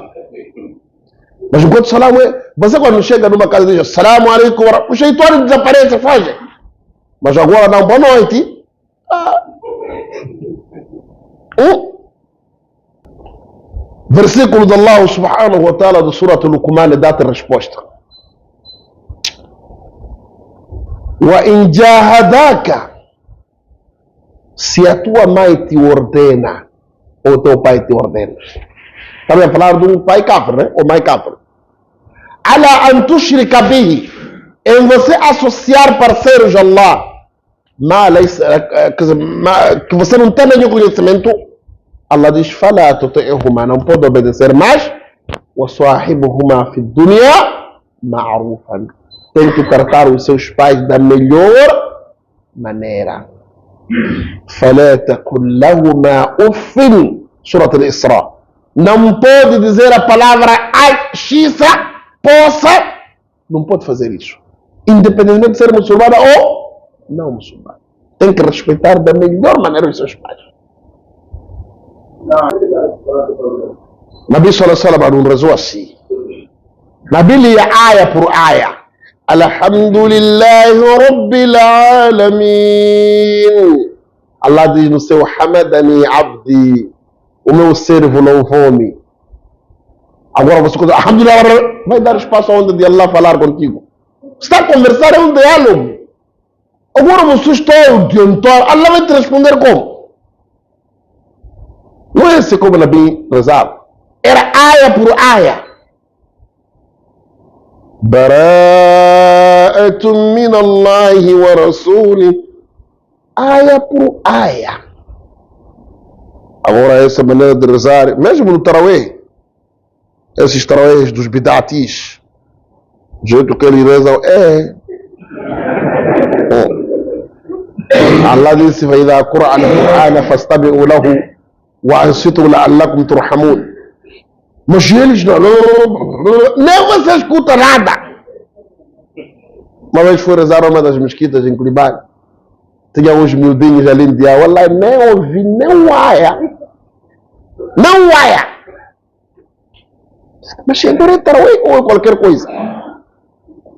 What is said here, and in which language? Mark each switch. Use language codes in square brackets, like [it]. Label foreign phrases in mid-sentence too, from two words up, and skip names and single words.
[pt] Mas enquanto salam é, você quando chega numa casa e diz [ar] السلام عليكم, [pt] o shaitão desaparece, foge. Mas agora dá uma boa noite. Versículo de Allah [ar] سبحانه وتعالى [pt] do Surah Al-Luqman dá-te a resposta. [ar] وَإِنْ جَاهَدَاكَ, [pt] se a tua mãe te ordena ou teu pai te ordena. Estamos a falar de um pai kafir, né? Ou mãe kafir. [ar] عَلَى أَنْ تُشْرِكَ بِهِ, [pt] em você associar parceiros a Allah, que você não tem nenhum conhecimento, Allah diz, [ar] فَلَا تُطِعْهُمَا, [pt] não pode obedecer, mas [ar] وَصَاحِبُهُمَا فِي الدُّنْيَا مَعْرُوفًا, [pt] tem que tratar os seus pais da melhor maneira. [ar] فَلَا تَقُلْ لَهُمَا أُفٍّ, [pt] Surat Al-Isra. Não pode dizer a palavra ai, xisa, poça, não pode fazer isso. Independentemente de ser muçulmana ou não muçulmana. Tem que respeitar da melhor maneira os seus pais. Nabi [ar] صلى الله عليه وسلم [pt] não rezou assim. Nabi lia aya por aya. [ar] الحمد لله رب العالمين. [pt] Allah diz no seu [ar] حمدني عبدي, [pt] o meu servo louvou-me. Agora você conta, Alhamdulillah, vai dar espaço onde de Allah falar contigo. Está a conversar, é um diálogo. Agora você está a adiantar, Allah vai te responder como? Não é assim como Nabi rezava. Era aya por aya. [ar] براءة من الله ورسوله. [pt] Aya por aya. Agora essa maneira de rezar, mesmo no Tarawih, esses Tarawihs dos bidatis, o jeito que eles rezam Allah disse, [ar] وَإِذَا قُرْأَ الْقُرْآنَ فَاسْتَمِعُوا لَهُ وَأَنصِتُوا لَعَلَّكُمْ تُرْحَمُونَ. [pt] Mas eles nem você escuta nada. Uma vez fui rezar uma das mesquitas em Culibane. Tinha uns miudinhos ali em dia. Wallahi, nem ouvi, nem um aia. Não aia. Mas agora é tarawih ou é qualquer coisa.